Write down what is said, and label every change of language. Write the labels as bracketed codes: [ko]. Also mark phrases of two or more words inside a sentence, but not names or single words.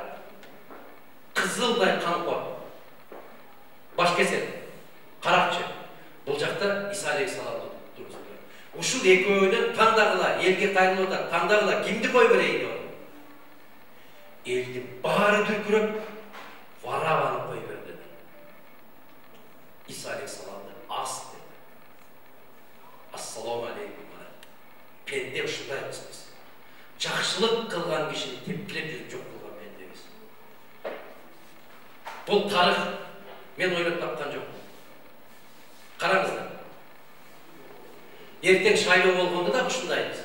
[ky] Кызылдай камкор. Башкесер, каракчы. Бул жакта Иса алейхисаламды тургузду. Ушул экөөнүн тандагыла, элге кайрылып атат, тандагыла кимди кой берейин деп атат. Элдин баары дүркүрөп, Барабаны кой берди. Иса алейхисаламды ас dedi. [ar] السلام عليكم. [ky] Pende ушундайбыз биз. Жакшылык кылган кишини тепкилеп жүрүп жок кылган пендебиз. Бул тарых мен ойлоп тапкан жокмун. Караңыздар. Эртең шайлоо болгондо да ушундайбыз.